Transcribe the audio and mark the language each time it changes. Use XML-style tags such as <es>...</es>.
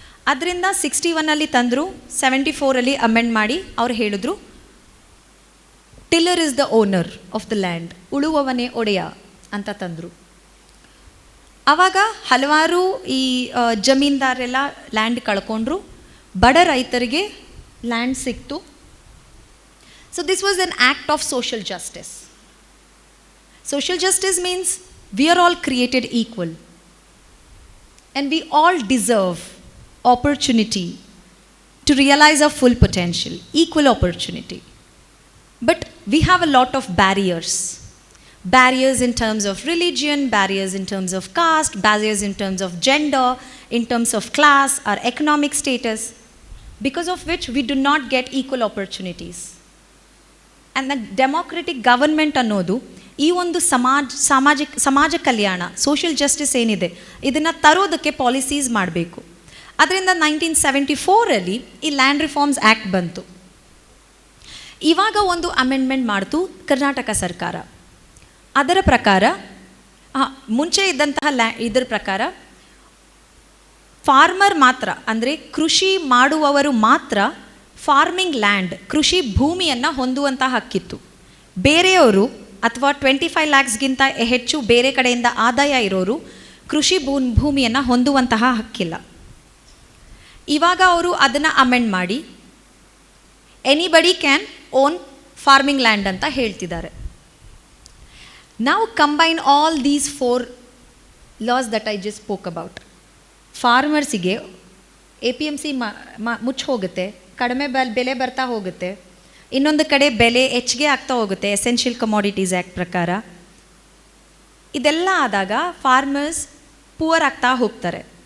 <kn>ಅದರಿಂದ 61 ತಂದರು, 74 ಅಮೆಂಡ್ ಮಾಡಿ ಅವ್ರು ಹೇಳಿದ್ರು</kn> <en>tiller is the owner of the land,</en> <kn>ಉಳುವವನೇ ಒಡೆಯ ಅಂತ ತಂದರು. ಆವಾಗ ಹಲವಾರು ಈ ಜಮೀನ್ದಾರೆಲ್ಲ ಲ್ಯಾಂಡ್ ಕಳ್ಕೊಂಡ್ರು, ಬಡ ರೈತರಿಗೆ ಲ್ಯಾಂಡ್ ಸಿಕ್ತು.</kn> <en>So this was an act of social justice. Social justice means we are all created equal and we all deserve opportunity to realize our full potential, equal opportunity. But we have a lot of barriers. Barriers in terms of religion, barriers in terms of caste, barriers in terms of gender, in terms of class or economic status, because of which we do not get equal opportunities. And the democratic government</en> <kn>ಅನ್ನೋದು ಈ ಒಂದು ಸಮಾಜ ಕಲ್ಯಾಣ, social justice ಏನಿದೆ ಇದನ್ನು ತರೋದಕ್ಕೆ policies ಮಾಡಬೇಕು. ಅದರಿಂದ 1974 ಈ ಲ್ಯಾಂಡ್ ರಿಫಾರ್ಮ್ಸ್ ಆ್ಯಕ್ಟ್ ಬಂತು. ಇವಾಗ ಒಂದು ಅಮೆಂಡ್ಮೆಂಟ್ ಮಾಡ್ತು ಕರ್ನಾಟಕ ಸರ್ಕಾರ. ಅದರ ಪ್ರಕಾರ ಮುಂಚೆ ಇದ್ದಂತಹ ಇದರ ಪ್ರಕಾರ ಫಾರ್ಮರ್ ಮಾತ್ರ, ಅಂದರೆ ಕೃಷಿ ಮಾಡುವವರು ಮಾತ್ರ ಫಾರ್ಮಿಂಗ್ ಲ್ಯಾಂಡ್, ಕೃಷಿ ಭೂಮಿಯನ್ನು ಹೊಂದುವಂಥ ಹಕ್ಕಿತ್ತು. ಬೇರೆಯವರು ಅಥವಾ 25 ಲ್ಯಾಕ್ಸ್ಗಿಂತ ಹೆಚ್ಚು ಬೇರೆ ಕಡೆಯಿಂದ ಆದಾಯ ಇರೋರು ಕೃಷಿ ಭೂಮಿಯನ್ನು ಹೊಂದುವಂತಹ ಹಕ್ಕಿಲ್ಲ. ಇವಾಗ ಅವರು ಅದನ್ನು ಅಮೆಂಡ್ ಮಾಡಿ</kn> <en>anybody can own farming land</en> <kn>ಅಂತ ಹೇಳ್ತಿದ್ದಾರೆ.</kn> <en>ನಾವು combine all these 4 laws that I just spoke about.</en> <kn>ಫಾರ್ಮರ್ಸಿಗೆ APMC ಮುಚ್ಚಿ ಹೋಗುತ್ತೆ, ಕಡಿಮೆ ಬೆಲೆ ಬರ್ತಾ ಹೋಗುತ್ತೆ, ಇನ್ನೊಂದು ಕಡೆ ಬೆಲೆ ಹೆಚ್ಚಿಗೆ ಆಗ್ತಾ ಹೋಗುತ್ತೆ ಎಸೆನ್ಷಿಯಲ್ ಕಮೋಡಿಟೀಸ್ ಆ್ಯಕ್ಟ್ ಪ್ರಕಾರ. ಇದೆಲ್ಲ ಆದಾಗ ಫಾರ್ಮರ್ಸ್ ಪುವರ್ ಆಗ್ತಾ ಹೋಗ್ತಾರೆ.</kn>